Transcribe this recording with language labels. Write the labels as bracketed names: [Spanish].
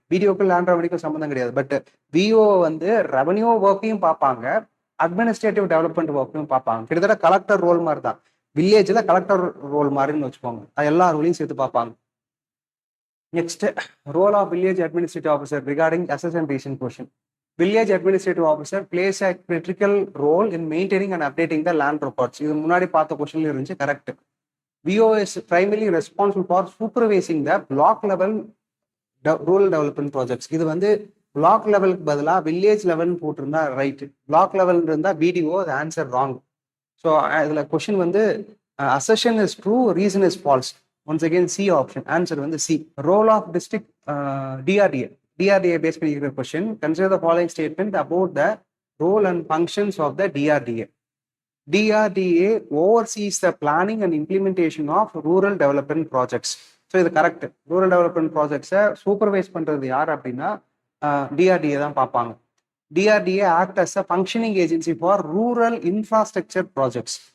[Tamil] பிடிஓக்கும் land ரெவன்யூக்கும் சம்மந்தம் கிடையாது. But VO வந்து ரெவன்யூ ஒர்க்கையும் பார்ப்பாங்க, அட்மினிஸ்ட்ரேட்டிவ் டெவலப்மெண்ட் ஒர்க்கையும் பார்ப்பாங்க. கிட்டத்தட்ட கலெக்டர் ரோல் மாதிரி தான். வில்லேஜில் கலெக்டர் ரோல் மாதிரின்னு வச்சுக்கோங்க. அது எல்லா ரோலையும் சேர்த்து பார்ப்பாங்க. Next, role of village administrative officer regarding assistant region question. [English] Village administrative officer plays a critical role in maintaining and updating the land records. [Tamil] இது முன்னாடி பார்த்த கொஸ்டின்ல இருந்துச்சு, correct. [English] VO is primarily responsible for supervising the block level rural development projects. [Tamil] இது வந்து black லெவலுக்கு பதிலாக village level போட்டிருந்தா ரைட். பிளாக் லெவல் இருந்தா பிடிஓ, அது ஆன்சர் ராங். ஸோ இதுல கொஸ்டின் வந்து [English] assertion is true, reason is false. Once again C option. Answer வந்து C. [Tamil] Role of district DRDA based பண்ணிக்கிற question. [English] Consider the following statement about the role and functions of the DRDA. DRDA oversees the planning and implementation of rural development projects. [Tamil] So இது correct. Rural development ப்ராஜெக்ட்ஸை supervise பண்றது யார் அப்படின்னா DRDA தான் பார்ப்பாங்க. [English] DRDA act as a functioning agency for rural infrastructure projects.